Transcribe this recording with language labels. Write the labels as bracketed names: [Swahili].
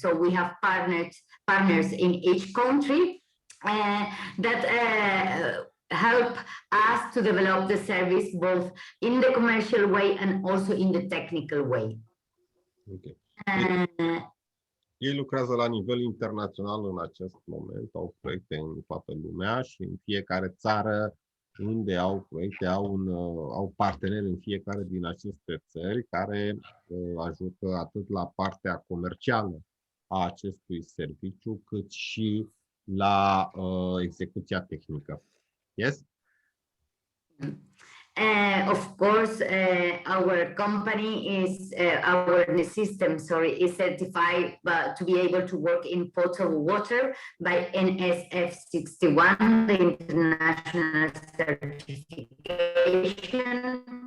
[English] So we have partners in each country that help us to develop the service both in the commercial way and also in the technical way. Okay. [Romanian] Ei lucrează la nivel internațional în acest moment, au proiecte în toată lumea și în fiecare țară unde au proiecte, au parteneri în fiecare din aceste țări care ajută atât la partea comercială a acestui serviciu, cât și la execuția tehnică. [English] Yes? Of course, our company is our system, is certified to be able to work in potable water by NSF 61, the international certification.